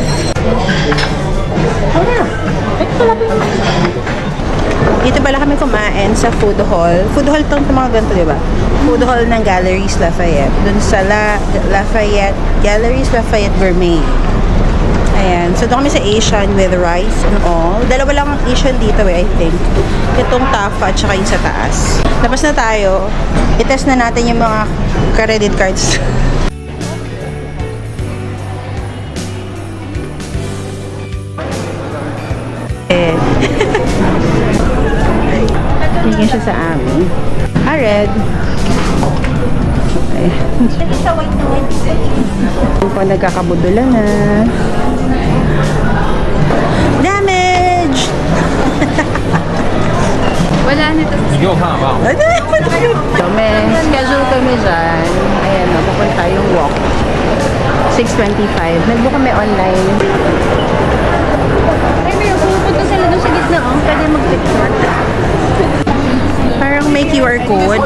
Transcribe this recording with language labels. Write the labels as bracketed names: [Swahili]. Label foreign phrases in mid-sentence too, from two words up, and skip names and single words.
[Filipino] Dito pala kami kumain sa [English] food hall. Food hall [Filipino] tong mga ganito, di ba? [English] Food hall [Filipino] ng Galeries Lafayette. Dun sa Lafayette, Galeries Lafayette Gourmet. Ayan. So, doon kami sa Asian [English] with rice and all. [Filipino] Dalawa lang ang Asian dito [English] I think. [Filipino] Itong Tafa at saka yung sa taas. Tapos na tayo. I-test na natin yung mga [English] credit cards. [Filipino] Bigyan siya sa amin. [English] Red. Okay. [Filipino] Yung po nagkakabudulan na. Damage! Wala nito. [Chinese] 你给我看好不好？ [Filipino] So, may schedule kami dyan. Ayan na, pupunta yung walk. 6:25. Nagbook kami online. Ay, may pupunta sila doon sa gitna, oh. Pwede mag-picture. Parang may QR code.